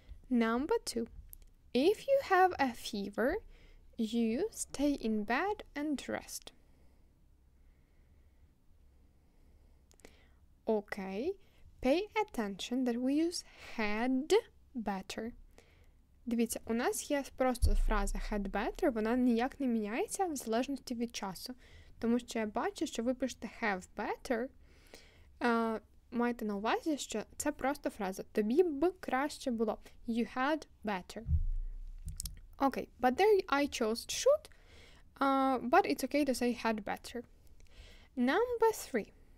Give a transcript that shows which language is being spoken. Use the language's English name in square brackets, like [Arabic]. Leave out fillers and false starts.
[English] Number 2, if you have a fever, you stay in bed and rest. Okay, pay attention that we use had better. [Ukrainian] Дивіться, у нас є просто фраза had better, вона ніяк не міняється в залежності від часу. Тому що я бачу, що ви пишете have better, маєте на увазі, що це просто фраза. Тобі б краще було. [English] You had better. Okay, but there I chose should, but it's okay to say had better. Number 3.